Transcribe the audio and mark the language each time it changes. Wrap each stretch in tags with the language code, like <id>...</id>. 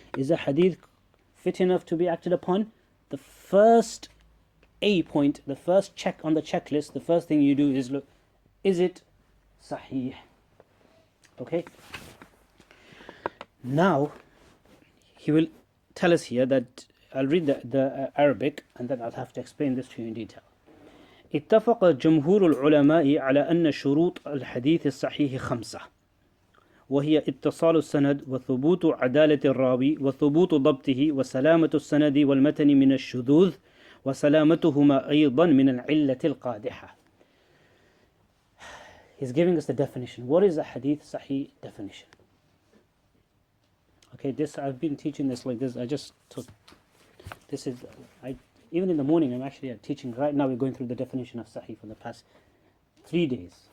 <en>Is a hadith fit enough to be acted upon? The first A point, the first check on the checklist, the first thing you do is look, is it Sahih? Okay? Now, he will tell us here that, I'll read the Arabic and then I'll have to explain this to you in detail.</en> <ar>اتفق جمهور العلماء على أن شروط الحديث الصحيح 5، وهي اتصال السند وثبوت عدالة الراوي وثبوت ضبطه وسلامة السند والمتن من الشذوذ وسلامتهما أيضا من العلة القادحة.</ar> <en>He's giving us the definition. What is a hadith sahih definition? Okay, I've been teaching this like this. I just took, even in the morning I'm actually teaching. Right now we're going through the definition of sahih for the past 3 days.</en>